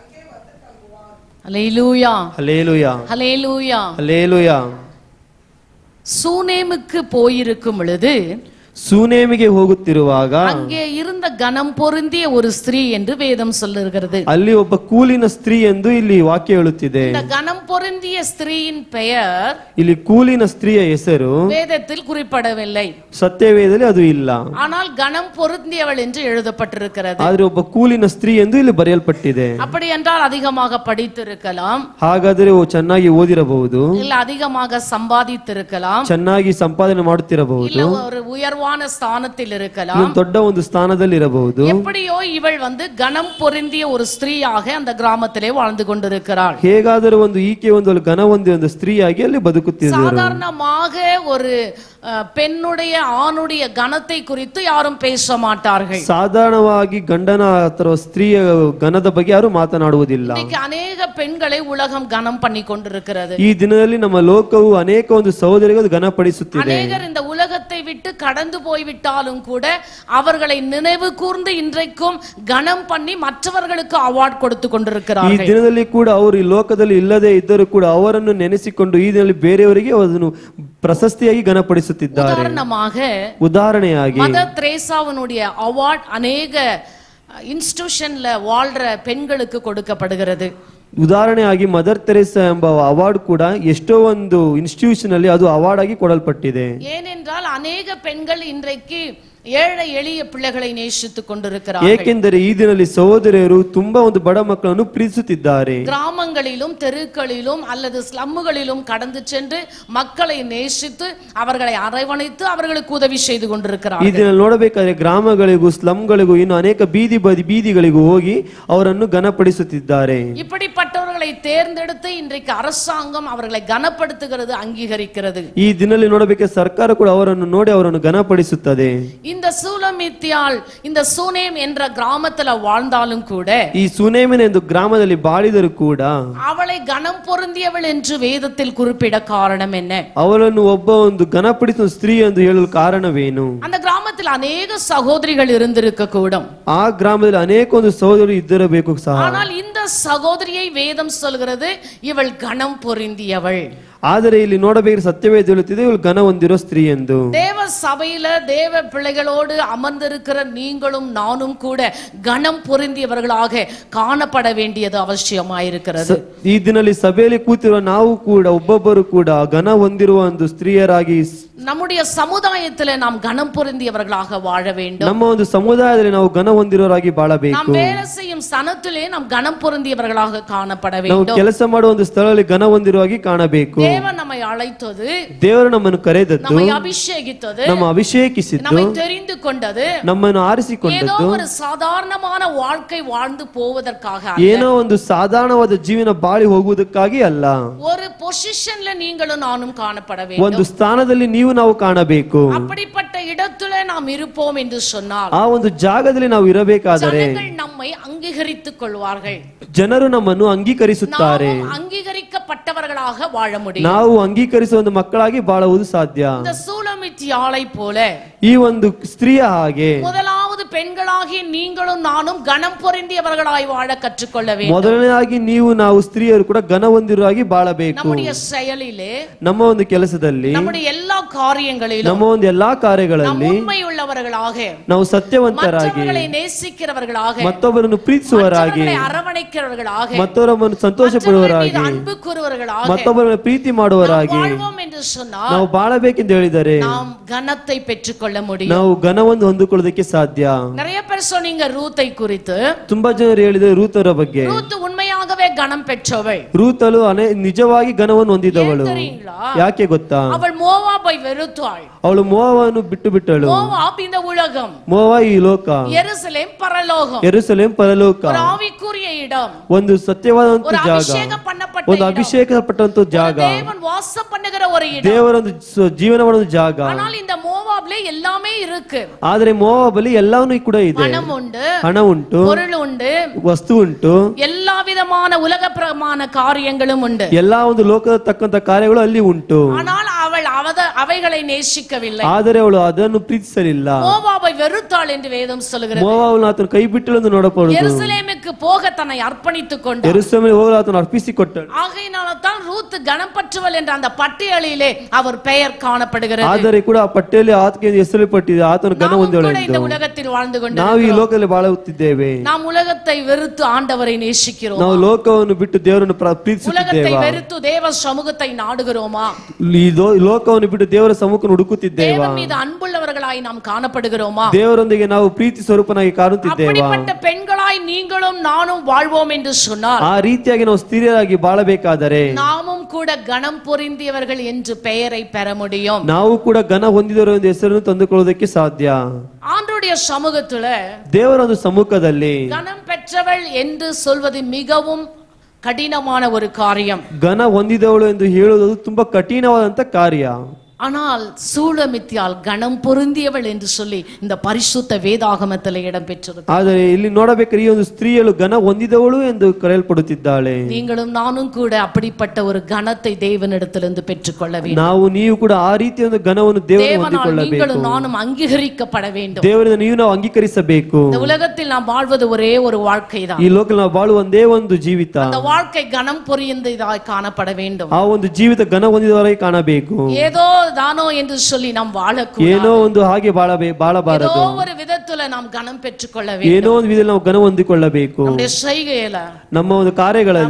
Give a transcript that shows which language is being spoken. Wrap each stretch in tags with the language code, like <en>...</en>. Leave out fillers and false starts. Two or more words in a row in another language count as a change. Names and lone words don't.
<ta>ஹல்லேலூயா ஹல்லேலூயா ஹல்லேலூயா ஹல்லேலூயா. சூனேமுக்கு போயிருக்கும் பொழுது</ta> <kn>ಸೂನೇಮಿಗೆ ಹೋಗುತ್ತಿರುವಾಗ</kn> <ta>அங்கே இருந்த கனம் பொருந்திய ஒரு ஸ்திரீ என்று வேதம் சொல்லுகிறது.</ta> <kn>ಅಲ್ಲಿ ಒಬ್ಬ ಕೂಲಿನ ಸ್ತ್ರೀ ಎಂದು ಇಲ್ಲಿ ವಾಕ್ಯ ಹೇಳುತ್ತಿದೆ.</kn> <ta>இந்த கனம் பொருந்திய ஸ்திரீயின் பெயர்</ta> <kn>ಇಲ್ಲಿ ಕೂಲಿನ ಸ್ತ್ರೀಯ ಹೆಸರು</kn> <ta>வேதத்தில் குறிப்பிடவில்லை.</ta> <kn>ಸತ್ಯವೇದದಲ್ಲಿ ಅದು ಇಲ್ಲ.</kn> <ta>ஆனால் கனம் பொருந்தியவள் என்று எழுதப்பட்டிருக்கிறது.</ta> <kn>ಆದರೆ ಒಬ್ಬ ಕೂಲಿನ ಸ್ತ್ರೀ ಎಂದು ಇಲ್ಲಿ ಬರೆಯಲ್ಪಟ್ಟಿದೆ.</kn> <ta>அப்படி என்றால் அதிகமாக படித்திருக்கலாம்,</ta> <kn>ಹಾಗಾದರೆ ಚೆನ್ನಾಗಿ ಓದಿರಬಹುದು,</kn> <ta>இல்ல அதிகமாக சம்பாதித்திருக்கலாம்,</ta> <kn>ಚೆನ್ನಾಗಿ ಸಂಪಾದನೆ ಮಾಡುತ್ತಿರಬಹುದು,</kn> <ta>இல்ல ஒரு உயர்வான ஸ்தானத்தில் இருக்கலாம்,</ta> <kn>ದೊಡ್ಡ ಒಂದು ಸ್ಥಾನದಲ್ಲಿ ಇರಬಹುದು.</kn> <ta>எப்படியோ இவள் கனம் பொருந்திய ஒரு ஸ்திரீயாக அந்த கிராமத்திலே வாழ்ந்து கொண்டிருக்கிறாள்.</ta> <kn>ಹೇಗಾದರೂ ಒಂದು ಈಕೆ ಒಂದು ಘನ ಹೊಂದಿದ ಒಂದು ಸ್ತ್ರೀಯಾಗಿ ಅಲ್ಲಿ ಬದುಕುತ್ತಿದ್ದರು.</kn> <ta>சாதாரணமாக ஒரு பெண்ணுடைய ஆணுடைய கனத்தை குறித்து யாரும் பேச மாட்டார்கள்.</ta> <kn>ಸಾಧಾರಣವಾಗಿ ಗಂಡನ ಅಥವಾ ಸ್ತ್ರೀಯ ಘನದ ಬಗ್ಗೆ ಯಾರು ಮಾತನಾಡುವುದಿಲ್ಲ.</kn> <ta>இன்னைக்கு अनेक பெண்களை உலகம் கனம் பண்ணி கொண்டிருக்கிறது.</ta> <kn>ಈ ದಿನದಲ್ಲಿ ನಮ್ಮ ಲೋಕವು ಅನೇಕ ಒಂದು ಸಹೋದರಿಗಳು ಘನಪಡಿಸುತ್ತಿದೆ.</kn> <ta>அநேகர் இந்த உலகத்தை விட்டு கடந்து போய்விட்டாலும் கூட அவர்களை நினைவு கூர்ந்து இன்றைக்கும் கனம் பண்ணி மற்றவர்களுக்கு அவார்ட் கொடுத்து</ta> <kn>ಈ</kn> <ta>கொண்டிருக்கிறார்கள்.</ta> <kn>ದಿನದಲ್ಲಿ ಕೂಡ ಅವರು ಈ ಲೋಕದಲ್ಲಿ ಇಲ್ಲದೆ ಇದ್ದರೂ ಕೂಡ ಅವರನ್ನು ನೆನೆಸಿಕೊಂಡು ಈ ದಿನದಲ್ಲಿ ಬೇರೆಯವರಿಗೆ ಅದನ್ನು ಪ್ರಶಸ್ತಿಯಾಗಿ ಘನಪಡಿಸುತ್ತಿದ್ದಾರೆ. ಉದಾಹರಣೆಯಾಗಿ</kn> <ta>மதர் தெரேசாவினுடைய அவார்ட் அநேக இன்ஸ்டிடியூஷன்ல வாழ்ற பெண்களுக்கு கொடுக்கப்படுகிறது.</ta> <kn>ಉದಾಹರಣೆಯಾಗಿ ಮದರ್ ತೆರೇಸಾ ಎಂಬ ಅವಾರ್ಡ್ ಕೂಡ ಎಷ್ಟೋ ಒಂದು ಇನ್ಸ್ಟಿಟ್ಯೂಷನ್ ಅಲ್ಲಿ ಅದು ಅವಾರ್ಡ್ ಆಗಿ ಕೊಡಲ್ಪಟ್ಟಿದೆ.</kn> <ta>ஏனென்றால் அநேக பெண்கள் இன்றைக்கு ஏழை எளிய பிள்ளைகளை நேசித்துக் கொண்டிருக்கிறார்கள்.</ta> <kn>ಏಕೆಂದರೆ ಈ ದಿನದಲ್ಲಿ ಸಹೋದರಿಯರು ತುಂಬಾ ಒಂದು ಬಡ ಮಕ್ಕಳನ್ನು ಪ್ರೀತಿಸುತ್ತಿದ್ದಾರೆ.</kn> <ta>கிராமங்களிலும் தெருக்களிலும் அல்லது ஸ்லம்முகளிலும் கடந்து சென்று மக்களை நேசித்து அவர்களை அரவணைத்து அவர்களுக்கு உதவி செய்து கொண்டிருக்கிறார்கள்.</ta> <kn>ಈ ದಿನ ನೋಡಬೇಕಾದ್ರೆ ಗ್ರಾಮಗಳಿಗೂ ಸ್ಲಮ್ಗಳಿಗೂ ಇನ್ನು ಅನೇಕ ಬೀದಿಗಳಿಗೂ ಹೋಗಿ ಅವರನ್ನು ಘನಪಡಿಸುತ್ತಿದ್ದಾರೆ.</kn> <ta>இப்படிப்பட்டவர்களை தேர்ந்தெடுத்து இன்றைக்கு அரசாங்கம் அவர்களை கனப்படுத்துகிறது, அங்கீகரிக்கிறது.</ta> <kn>ಈ ದಿನದಲ್ಲಿ ನೋಡಬೇಕಾದ್ರೆ ಸರ್ಕಾರ ಕೂಡ ಅವರನ್ನು ನೋಡಿ ಅವರನ್ನು ಘನಪಡಿಸುತ್ತದೆ.</kn> <ta>இந்த சூலமித்தியாள் இந்த சூனேம் என்ற கிராமத்துல வாழ்ந்தாலும் கூட,</ta> <kn>ಈ ಸುನೇಮಿನ ಎಂದು ಗ್ರಾಮದಲ್ಲಿ ಬಾಳಿದರೂ ಕೂಡ</kn> <ta>அவளை கனம் பொருந்தியவள் என்று வேதத்தில் குறிப்பிட காரணம் என்ன?</ta> <kn>ಅವಳನ್ನು ಒಬ್ಬ ಒಂದು ಘನಪಡಿಸುವ ಸ್ತ್ರೀ ಎಂದು ಹೇಳಲು ಕಾರಣವೇನು?</kn> <ta>அந்த கிராமத்தில் அநேக சகோதரிகள் இருந்திருக்க கூடும்.</ta> <kn>ಆ ಗ್ರಾಮದಲ್ಲಿ ಅನೇಕ ಒಂದು ಸಹೋದರರು ಇದ್ದಿರಬೇಕು ಸಹ.</kn> <ta>ஆனால் இந்த சகோதரியை வேதம் சொல்கிறது இவள் கனம் பொருந்தியவள்.</ta> <kn>ಆದರೆ ಇಲ್ಲಿ ನೋಡಬೇಕು ಸತ್ಯವೇದ ಹೇಳುತ್ತಿದೆ ಇವಳು ಘನ ಹೊಂದಿರೋ ಸ್ತ್ರೀ ಎಂದು.</kn> <ta>தேவ சபையில தேவ பிள்ளைகளோடு அமர்ந்திருக்கிற நீங்களும் நானும் கூட கனம் பொருந்தியவர்களாக காணப்பட வேண்டியது அவசியமாயிருக்கிறது.</ta> <kn>ಈ ದಿನದಲ್ಲಿ ಸಭೆಯಲ್ಲಿ ಕೂತಿರುವ ನಾವು ಕೂಡ ಒಬ್ಬೊಬ್ಬರು ಕೂಡ ಘನ ಹೊಂದಿರುವ ಒಂದು ಸ್ತ್ರೀಯರಾಗಿ</kn> <ta>நம்முடைய சமுதாயத்திலே நாம் கனம் பொருந்தியவர்களாக வாழ வேண்டும்.</ta> <kn>ನಮ್ಮ ಒಂದು ಸಮುದಾಯದಲ್ಲಿ ನಾವು ಘನ ಹೊಂದಿರೋರಾಗಿ ಬಾಳಬೇಕು.</kn> <ta>நாம் வேலை செய்யும் ಸ್ಥಳத்திலே நாம் கனம் பொருந்தியவர்களாக காணப்பட</ta> <kn>ನಾವು</kn> <ta>வேண்டும்.</ta> <kn>ಕೆಲಸ ಮಾಡುವ ಒಂದು ಸ್ಥಳದಲ್ಲಿ ಘನ ಹೊಂದಿರುವಾಗಿ ಕಾಣಬೇಕು.</kn> <ta>தேவன் நம்மை அழைத்தது,</ta> <kn>ದೇವರು ನಮ್ಮನ್ನು ಕರೆದದ್ದು,</kn> <ta>நம்மை அபிஷேகித்தது,</ta> <kn>ನಮ್ಮ ಅಭಿಷೇಕಿಸಿದ್ದು,</kn> <ta>நம்மை தெரிந்து கொண்டது,</ta> <kn>ನಮ್ಮನ್ನು</kn> <ta>ஏதோ</ta> <kn>ಆರಿಸಿಕೊಂಡದ್ದು</kn> <ta>ஒரு சாதாரணமான வாழ்க்கை வாழ்ந்து போவதற்காக</ta> <kn>ಏನೋ ಒಂದು ಸಾಧಾರಣವಾದ ಜೀವನ ಬಾಳಿ ಹೋಗುವುದಕ್ಕಾಗಿ ಅಲ್ಲ.</kn> <ta>ஒரு பொசிஷன்ல நீங்களும் நானும் காணப்பட</ta> <kn>ಒಂದು</kn> <ta>வேண்டும்.</ta> <kn>ಸ್ಥಾನದಲ್ಲಿ ನಾವು ಕಾಣಬೇಕು.</kn> <ta>அப்படிப்பட்ட இடத்துல நாம் இருப்போம் என்று சொன்னால்</ta> <kn>ಆ ಒಂದು ಜಾಗದಲ್ಲಿ ನಾವು ಇರಬೇಕಾದರೆ</kn> <ta>ஜனங்கள் நம்மை அங்கீகரித்துக் கொள்வார்கள்.</ta> <kn>ಜನರು ನಮ್ಮನ್ನು ಅಂಗೀಕರಿಸುತ್ತಾರೆ.</kn> <ta>நாம் அங்கீகரிக்கப்பட்டவர்களாக வாழ முடியும்.</ta> <kn>ನಾವು ಅಂಗೀಕರಿಸುವ ಒಂದು ಮಕ್ಕಳಾಗಿ ಬಾಳುವುದು ಸಾಧ್ಯ.</kn> <ta>இந்த சூலமித்தியாளை போல</ta> <kn>ಈ ಒಂದು ಸ್ತ್ರೀಯ ಹಾಗೆ</kn> <ta>முதலாவது பெண்களாகிய நீங்களும் நானும் கனம் பொருந்தியவர்களாய் வாழ கற்றுக்கொள்ள வேண்டும்.</ta> <kn>ಮೊದಲನೇದಾಗಿ ನಾವು ಸ್ತ್ರೀಯರು ಕೂಡ ಘನ ಹೊಂದಿರುವಾಗಿ ಬಾಳಬೇಕು.</kn> <ta>நம்முடைய செயலிலே,</ta> <kn>ನಮ್ಮ ಒಂದು ಕೆಲಸದಲ್ಲಿ,</kn> <ta>நம்முடைய எல்லா காரியங்களிலும்,</ta> <kn>ನಮ್ಮ ಒಂದು ಎಲ್ಲಾ ಕಾರ್ಯಗಳಲ್ಲಿ</kn> <ta>உண்மையுள்ளவர்களாக,</ta> <kn>ನಾವು ಸತ್ಯವಂತರಾಗಿ,</kn> <ta>மற்றவர்களை நேசிக்கிறவர்களாக,</ta> <kn>ಮತ್ತೊಬ್ಬರನ್ನು ಪ್ರೀತಿಸುವವರಾಗಿ,</kn> <ta>மற்றவர்களை அரவணைக்கிறவர்களாக,</ta> <kn>ಮತ್ತೊಬ್ಬರನ್ನು ಸಂತೋಷ ಪಡುವವರಾಗಿ,</kn> <ta>அன்பு கூறுவர்களாக</ta> <kn>ಮತ್ತೊಬ್ಬರನ್ನು ಪ್ರೀತಿ ಮಾಡುವವರಾಗಿ</kn> <ta>வாழ்வோம் என்று சொன்னால்</ta> <kn>ನಾವು ಬಾಳಬೇಕೆಂದು ಹೇಳಿದರೆ</kn> <ta>நாம் கனத்தை பெற்றுக்கொள்ள முடியும்.</ta> <kn>ನಾವು ಘನವನ್ನು ಹೊಂದಿಕೊಳ್ಳೋದಕ್ಕೆ ಸಾಧ್ಯ.</kn> <ta>நிறைய பேர் சொன்னீங்க ரூத்தை குறித்து.</ta> <kn>ತುಂಬಾ ಜನರು ಹೇಳಿದ್ದಾರೆ ರೂತರ ಬಗ್ಗೆ.</kn> <ta>ரூத் உண்மையாகவே கனம் பெற்றவள்.</ta> <kn>ರೂತಲು ನಿಜವಾಗಿ ಘನವನ್ನು ಹೊಂದಿದವಳು. ಯಾಕೆ ಗೊತ್ತಾ?</kn> <ta>அவள் மோவாபை வெறுத்தாள்.</ta> <kn>ಅವಳು ಮೋವಾವನ್ನು ಬಿಟ್ಟಳು.</kn> <ta>மோவாப் இந்த உலகம்,</ta> <kn>ಮೋವಾ ಈ ಲೋಕ,</kn> <ta>எருசலேம் பரலோகம்,</ta> <kn>ಯೆರೂಸಲೇಮ್ ಪರಲೋಕ,</kn> <ta>ஒரு ஆவிக்குரிய இடம்,</ta> <kn>ಒಂದು ಸತ್ಯವಾದಂತ</kn> <ta>ஒரு</ta> <kn>ಜಾಗ,</kn> <ta>அபிஷேகம் பண்ணப்பட்ட</ta> <kn>ಒಂದು</kn> <ta>இடம்,</ta> <kn>ಅಭಿಷೇಕಪಟ್ಟಂತ ಜಾಗ,</kn> <ta>தேவன் வாசம் பண்ணுகிற ஒரு இடம்.</ta> <kn>ದೇವರೊಂದು ಜೀವನ ಮಾಡುವ ಜಾಗ.</kn> <ta>ஆனால் இந்த மோவாப்ல எல்லாமே இருக்கு.</ta> <kn>ಆದ್ರೆ ಮೋವಾಬಲ್ಲಿ ಎಲ್ಲಾನು ಕೂಡ ಇದೆ.</kn> <ta>பணம் உண்டு,</ta> <kn>ಹಣ ಉಂಟು,</kn> <ta>பொருள் உண்டு,</ta> <kn>ವಸ್ತು ಉಂಟು,</kn> <ta>எல்லா விதமான உலகப்பிரமான காரியங்களும் உண்டு.</ta> <kn>ಎಲ್ಲಾ ಒಂದು ಲೋಕದ ತಕ್ಕಂತ ಕಾರ್ಯಗಳು ಅಲ್ಲಿ ಉಂಟು.</kn> <ta>ஆனால் அவள் அவைகளை நேசிக்கவில்லை.</ta> <kn>ಆದರೆ ಅವಳು ಅದನ್ನು ಪ್ರೀತಿಸಲಿಲ್ಲ.</kn> <ta>மோவாபை மோவாபை வெறுத்தாள் என்று வேதம் சொல்லுகிறது.</ta> <kn>ಮೋವಾಬನು ಆತನ ಕೈ ಬಿಟ್ಟಳು ಎಂದು ನೋಡಬಹುದು.</kn> <ta>எருசலேமுக்கு போக தன்னை அர்ப்பணித்துக் கொண்டாள்.</ta> <kn>ಯೆರೂಸಲೇಮಿಗೆ ಹೋಗಲು ಆತನು ಅರ್ಪಿಸಿಕೊಟ್ಟಳು.</kn> <ta>ஆகையினால தான் ரூத் கனப்பற்றவள் என்ற அந்த பட்டியலிலே அவர் பெயர் காணப்படுகிறது.</ta> <kn>ಆದರೆ ಕೂಡ ಆ ಪಟ್ಟಿಯಲ್ಲಿ ಆತನಿಗೆ ಹೆಸರಿಪಟ್ಟಿದೆ, ಆತನು ಘನ ಹೊಂದಿದವಳು ಎಂದು.</kn> <ta>இந்த உலகத்தில் வாழ்ந்து கொண்டு</ta> <kn>ನಾವು ಈ ಲೋಕದಲ್ಲಿ ಬಾಳುತ್ತಿದ್ದೇವೆ.</kn> <ta>நாம் உலகத்தை வெறுத்து ஆண்டவரை நேசிக்கிறோம்.</ta> <kn>ನಾವು ಲೋಕವನ್ನು ಬಿಟ್ಟು ದೇವರನ್ನು ಪ್ರೀತಿಸುತ್ತಿದ್ದೇವೆ.</kn> <ta>உலகத்தை வெறுத்து தேவ சமூகத்தை நாடுகிறோமா?</ta> <kn>ಈ ಲೋಕವನ್ನು ಬಿಟ್ಟು ದೇವರ ಸಮ್ಮುಖವನ್ನು ಹುಡುಕುತ್ತಿದ್ದೇವೆ.</kn> <ta>தேவன் மீது அன்புள்ளவர்களாய் நாம் காணப்படுகிறோமா?</ta> <kn>ದೇವರೊಂದಿಗೆ ನಾವು ಪ್ರೀತಿ ಸ್ವರೂಪನಾಗಿ ಕಾಣುತ್ತಿದ್ದೇವೆ.</kn> <ta>அப்படிப்பட்ட பெண்களாய் நீங்களும் நானும் வாழ்வோம் என்று சொன்னால்,</ta> <kn>ಆ ರೀತಿಯಾಗಿ ನಾವು ಸ್ತ್ರೀಯರಾಗಿ ಬಾಳಬೇಕಾದರೆ</kn> <ta>நாமும் கூட கனம் பொருந்தியவர்கள் என்று பெயரை பெற முடியும்.</ta> <kn>ನಾವು ಕೂಡ ಘನ ಹೊಂದಿದವರು ಎಂದು ಹೆಸರನ್ನು ತಂದುಕೊಳ್ಳುವುದಕ್ಕೆ ಸಾಧ್ಯ.</kn> <ta>ஆண்டவருடைய சமூகத்துல</ta> <kn>ದೇವರ ಒಂದು ಸಮ್ಮುಖದಲ್ಲಿ</kn> <ta>கனம் பெற்றவள் என்று சொல்வது மிகவும் கடினமான ஒரு காரியம்.</ta> <kn>ಘನ ಹೊಂದಿದವಳು ಎಂದು ಹೇಳುವುದು ತುಂಬಾ ಕಠಿಣವಾದಂತ ಕಾರ್ಯ.</kn> <ta>ஆனால் சூலமித்தியால் கனம் பொருந்தியவள் என்று சொல்லி இந்த பரிசுத்த வேதாகமத்தில் இடம் பெற்றிருக்கிறது.</ta> <kn>ಆದರೆ ಇಲ್ಲಿ ನೋಡಬೇಕಾದ್ರೆ ಈ ಒಂದು ಸ್ತ್ರೀಯಳು ಘನ ಹೊಂದಿದವಳು ಎಂದು ಕರೆಯಲ್ಪಡುತ್ತಿದ್ದಾಳೆ.</kn> <ta>நீங்களும் நானும் கூட அப்படிப்பட்ட ஒரு கனத்தை தேவனிடத்திலிருந்து பெற்றுக்கொள்ள வேண்டும்.</ta> <kn>ನಾವು ನೀವು ಕೂಡ ಆ ರೀತಿಯ ಒಂದು ಘನವನ್ನು ದೇವರಿಂದ ಹೊಂದಿಕೊಳ್ಳಬೇಕು.</kn> <ta>நீங்களும் நானும் அங்கீகரிக்கப்பட வேண்டும்.</ta> <kn>ದೇವರಿಂದ ನೀವು ನಾವು ಅಂಗೀಕರಿಸಬೇಕು.</kn> <ta>இந்த உலகத்தில் நாம் வாழ்வது ஒரே ஒரு வாழ்க்கை தான்.</ta> <kn>ಈ ಲೋಕದಲ್ಲಿ ನಾವು ಬಾಳುವ ಒಂದೇ ಒಂದು ಜೀವಿತ.</kn> <ta>அந்த வாழ்க்கை கனம் பொருந்தியதாய் காணப்பட வேண்டும்.</ta> <kn>ಆ ಒಂದು ಜೀವಿತ ಘನ ಹೊಂದಿದವರಾಗಿ ಕಾಣಬೇಕು.</kn> <ta>ஏதோ தானோ என்று சொல்லி நாம் வாழக்கூடாது.</ta> <kn>ಏನೋ ಒಂದು ಹಾಗೆ ಬಾಳಬಾರದು.</kn> <ta>ஏதோ ஒரு விதத்துல நாம் கனம் பெற்றுக்கொள்ள வேண்டும்.</ta> <kn>ಏನೋ ಒಂದು ವಿಧದಲ್ಲಿ ನಾವು ಘನ ಹೊಂದಿಕೊಳ್ಳಬೇಕು.</kn> <ta>நம்முடைய செய்கையில,</ta> <kn>ನಮ್ಮ ಒಂದು ಕಾರ್ಯಗಳಲ್ಲಿ,</kn>